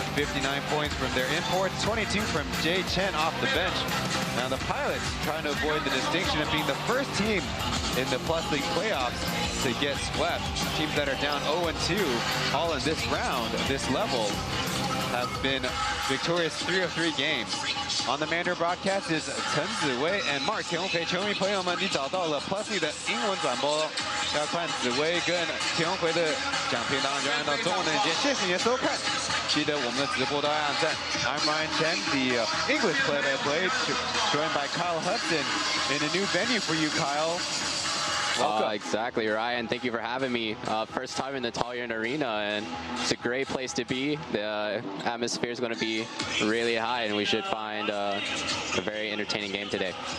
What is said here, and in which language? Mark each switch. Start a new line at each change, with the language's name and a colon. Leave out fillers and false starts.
English: 59 points from their imports, 22 from Chen off the bench. Now the Pilots trying to avoid the distinction of being the first team in the Plus League playoffs to get swept. Teams that are down 0-2 all in this round, this level, have been victorious 3 of 3 games. On the Mandarin broadcast is Chen Ziwei and Mark
Chinese: 田宏培。球迷朋友们，你找到了 Plus 的英文转播，要看紫薇跟田宏培的讲评，当然就按照中文的连接。谢谢你的收看，记得我们的直播都要按赞。
English: I'm Ryan Chen, the English play-by-play, joined by Kyle Hudson in a new venue for you, Kyle. Exactly, Ryan. Thank you for having me. First time in the Taoyuan Arena, and it's a great place to be. The atmosphere is going to be really high, and we should find a very entertaining game today.